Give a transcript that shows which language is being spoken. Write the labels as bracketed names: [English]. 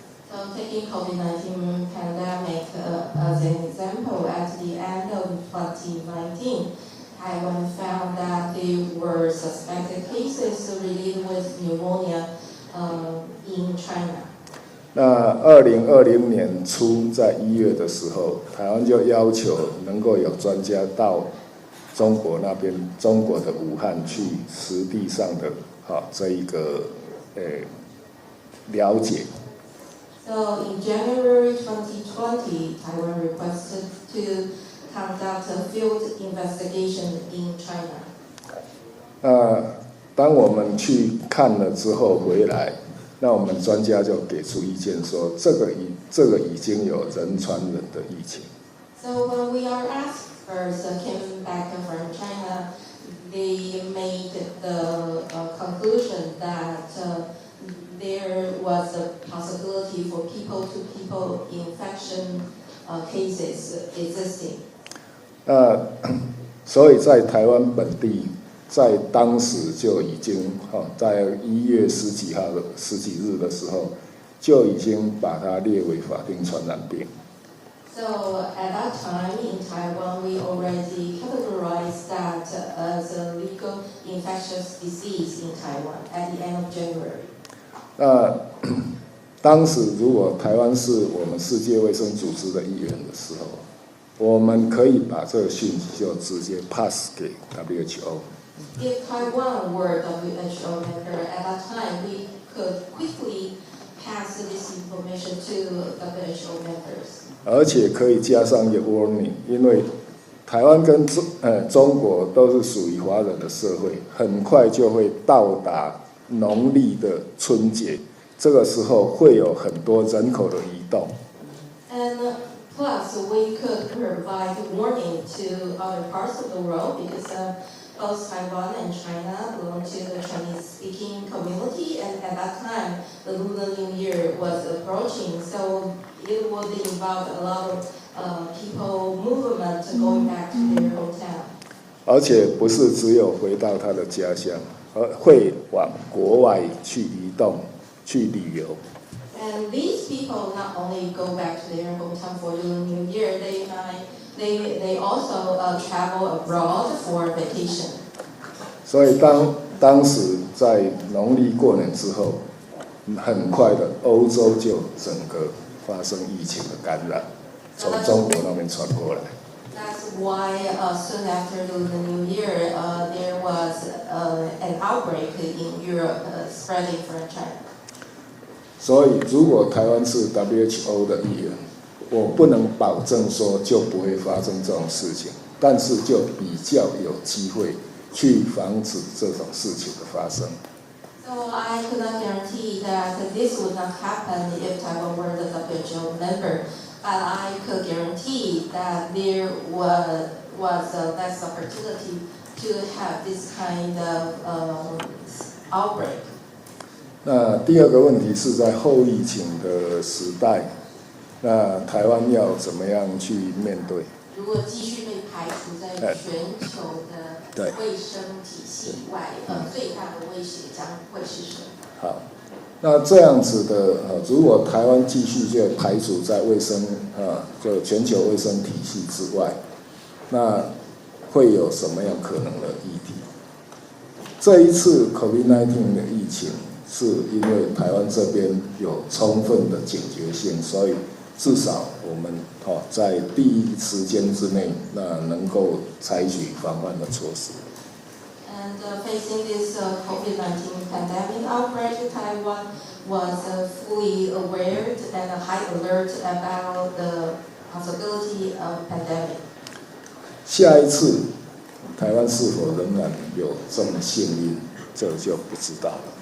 [English] So taking COVID-19 pandemic as an example, at the end of 2019. Taiwan found that there were suspected cases related with pneumonia in China. [Chinese] 那2020年初，在1月的时候，台湾就要求能够有专家到中国那边，中国的武汉去实地上的这一个了解。 [English] So in January 2020, Taiwan requested to conduct a field investigation in China. [Chinese] 当我们去看了之后回来，那我们专家就给出意见说，这个已经有人传人的疫情。 [English] So when we are asked first came back from China, they made the conclusion that there was a possibility for people-to-people infection cases existing. [Chinese] 所以在台湾本地，在当时就已经在1月十几日的时候，就已经把它列为法定传染病。 [English] So at that time in Taiwan, we already categorized that as a legal infectious disease in Taiwan at the end of January. [Chinese] 当时如果台湾是我们世界卫生组织的一员的时候，我们可以把这个讯息就直接 [English] pass [Chinese] 给 WHO。 [English] If Taiwan were WHO member at that time, we could quickly pass this information to WHO members. [Chinese] 而且可以加上一个 [English] warning， [Chinese] 因为台湾跟中国都是属于华人的社会，很快就会到达农历的春节，这个时候会有很多人口的移动。 [English] And plus, we could provide warning to other parts of the world because both Taiwan and China belong to the Chinese-speaking community, and at that time, the Lunar New Year was approaching, so it would involve a lot of people movement going back to their hometown. [Chinese] 而且不是只有回到他的家乡，而会往国外去移动、去旅游。 [English] And these people not only go back to their hometown for Lunar New Year, they also travel abroad for vacation. [Chinese] 所以当时在农历过年之后，很快的欧洲就整个发生疫情的感染，从中国那边传过来。 [English] That's why soon after the New Year, there was an outbreak in Europe spreading from China. [Chinese] 所以，如果台湾是 WHO 的一员，我不能保证说就不会发生这种事情，但是就比较有机会去防止这种事情的发生。 [English] So I could not guarantee that this would not happen if Taiwan were the WHO member, but I could guarantee that there was less opportunity to have this kind of outbreak. [Chinese] 那第二个问题是在后疫情的时代，那台湾要怎么样去面对？如果继续被排除在全球的卫生体系以外，最大的威胁将会是什么？好，那这样子的如果台湾继续就排除在卫生就全球卫生体系之外，那会有什么样可能的议题？这一次 COVID-19 的疫情，是因为台湾这边有充分的警觉性，所以至少我们在第一时间之内，那能够采取防范的措施。 [English] And facing this COVID-19 pandemic outbreak, Taiwan was fully aware and high alert about the possibility of pandemic. [Chinese] 下一次台湾是否仍然有这么幸运，这就不知道了。